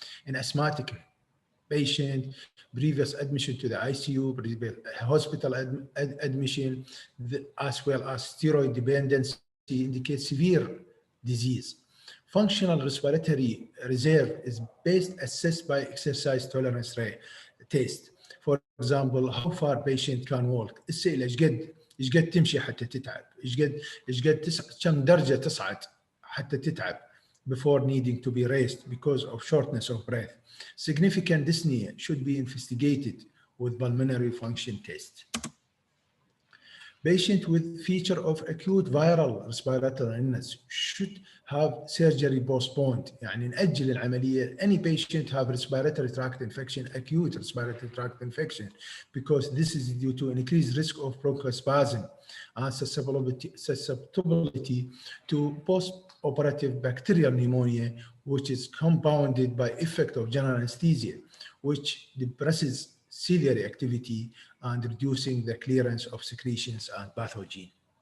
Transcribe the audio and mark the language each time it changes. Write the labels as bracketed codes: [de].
[en] In asthmatic patient, previous admission to the ICU, previous hospital admission, as well as steroid dependency indicates severe disease. Functional respiratory reserve is best assessed by exercise tolerance test. For example, how far patient can walk. [ar] السئلة ايش قد تمشي حتى تتعب، ايش قد كم درجة تصعد حتى تتعب [en] before needing to be raised because of shortness of breath. Significant dyspnea should be investigated with pulmonary function test. Patient with feature of acute viral respiratory illness should have surgery postponed. [ar] يعني نأجل العملية. [en] Any patient have respiratory tract infection, acute respiratory tract infection, because this is due to an increased risk of bronchospasm and susceptibility to post-operative bacterial pneumonia, which is compounded by effect of general anesthesia, which depresses ciliary activity and reducing the clearance of secretions and pathogen.